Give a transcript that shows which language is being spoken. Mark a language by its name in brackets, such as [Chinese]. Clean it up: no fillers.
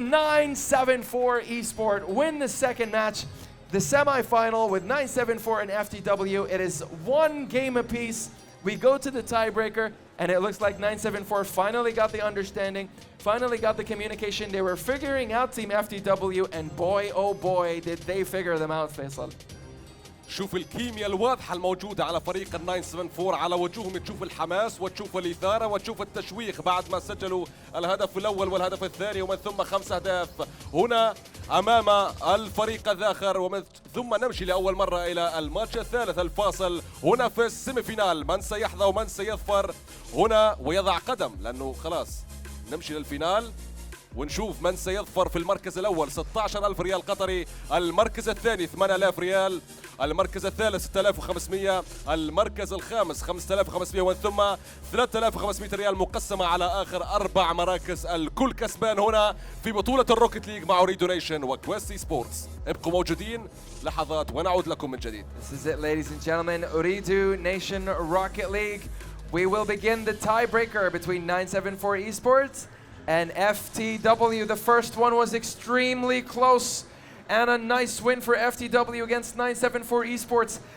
[English] 974 Esport win the second match, the semi-final with 974 and FTW. It is 1 game apiece. We go to the tiebreaker, and it looks like 974 finally got the understanding, finally got the communication. They were figuring out Team FTW, and boy, oh boy, did they figure them out, Faisal. [Arabic] شوف الكيمياء الواضحة الموجودة على فريق ال 974 على وجوههم، تشوف الحماس وتشوف الإثارة وتشوف التشويق بعد ما سجلوا الهدف الأول والهدف الثاني ومن ثم 5 أهداف هنا أمام الفريق الآخر. ومن ثم نمشي لأول مرة إلى الماتش الثالث الفاصل هنا في السيمي فينال. من سيحظى ومن سيظفر هنا ويضع قدم، لأنه خلاص نمشي للفينال ونشوف من سيظفر في المركز الأول. 16,000 ريال قطري. المركز الثاني 8,000 ريال. المركز الثالث 6,500. المركز الخامس 5,500 ومن ثم 3,500 ريال مقسمة على آخر 4 مراكز. الكل كسبان هنا في بطولة الروكيت ليج مع أوريدو نيشن وكويستي سبورتس. ابقوا موجودين لحظات ونعود لكم من جديد. [English] This is it, ladies and gentlemen. Ooredoo Nation Rocket League. We will begin the tiebreaker between 974 Esports and FTW. The first one was extremely close and a nice win for FTW against 974 Esports.